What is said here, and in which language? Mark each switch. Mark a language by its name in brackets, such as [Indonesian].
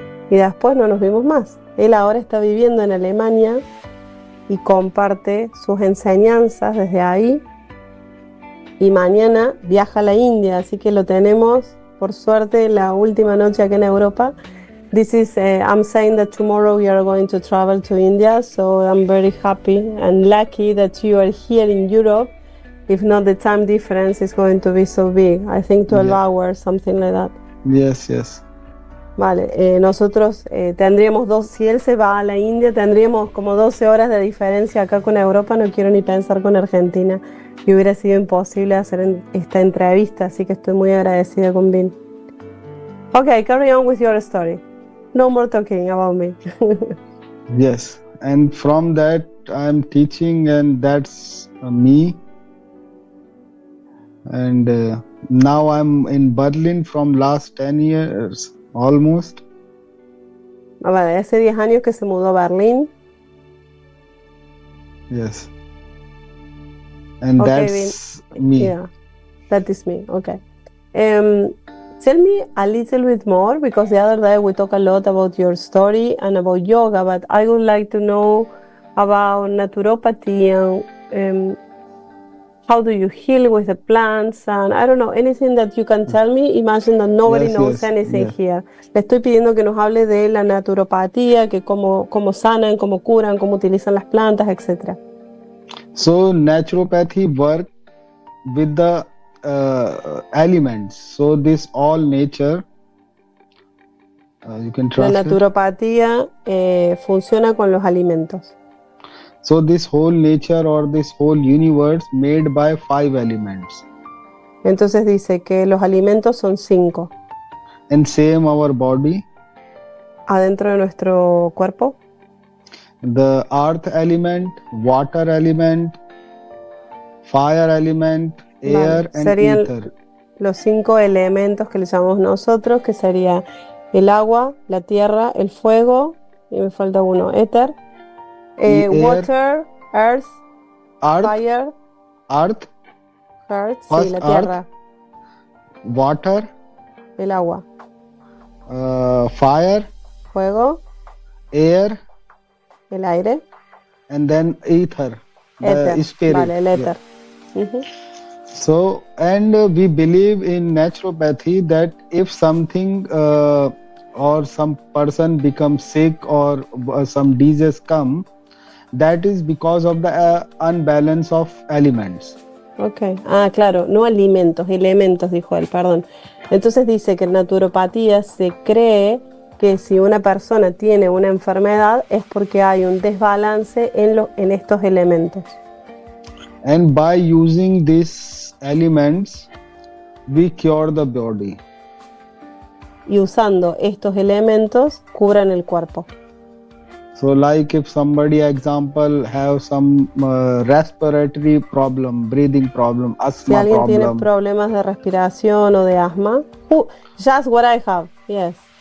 [Spanish] Y después no nos vimos más. Él ahora está viviendo en Alemania y comparte sus enseñanzas desde ahí. Y mañana viaja a la India, así que lo tenemos, por suerte, la última noche aquí en Europa. [English] This is, I'm saying that tomorrow we are going to travel to India, so I'm very happy and lucky that you are here in Europe. If not, the time difference is going to be so big. I think 12 hours, something like that. Yes. [Spanish] Vale, nosotros tendríamos si él se va a la India, tendríamos como 12 horas de diferencia acá con Europa, no quiero ni pensar con Argentina, y hubiera sido imposible hacer esta entrevista, así que estoy muy agradecida con Vin. [English] Okay, carry on with your story. No more talking about me. Yes, and from that I'm teaching, and that's me. And now I'm in Berlin from last 10 years. Almost. [Spanish] Vale, hace 10 años que se mudó a Berlín. [English] Yes. And okay, that's me. Yeah, that is me. Okay. Tell me a little bit more, because the other day we talked a lot about your story and about yoga, but I would like to know about naturopathy and how do you heal with the plants, and I don't know, anything that you can tell me. Imagine that nobody knows anything here. [Spanish] Le estoy pidiendo que nos hable de la naturopatía, que cómo sanan, cómo curan, cómo utilizan las plantas, etc. [English] So naturopathy work with the elements. So this all nature. You can translate. [Spanish] La naturopatía funciona con los alimentos. [English] So this whole nature or this whole universe made by 5 elements. [Spanish] Entonces dice que los alimentos son 5. [English] And same our body. [Spanish] Adentro de nuestro cuerpo. [English] The earth element, water element, fire element, air and [Spanish] serían [English] ether. [Spanish] Los 5 elementos que le llamamos nosotros, que sería el agua, la tierra, el fuego, y me falta uno, éter. [English] Water, earth, fire, earth, [Spanish] sí, la tierra, [English] water, [Spanish] el agua, [English] fire, [Spanish] fuego, [English] air, [Spanish] el aire, [English] and then ether, the spirit. [Spanish] Vale, el éter. [English] Yeah. So, and we believe in naturopathy that if something or some person becomes sick or some disease come, that is because of the unbalance of elements. Okay. [Spanish] Claro, no alimentos, elementos, dijo él, perdón. Entonces dice que en naturopatía se cree que si una persona tiene una enfermedad es porque hay un desbalance en estos elementos. [English] And by using these elements, we cure the body. [Spanish] Y usando estos elementos, curan el cuerpo. [English] So like if somebody, example, have some respiratory problem, breathing problem, asthma [Spanish] si alguien [English] problem. [Spanish] tiene problemas de respiración o de asma, [English] just what I have, yes.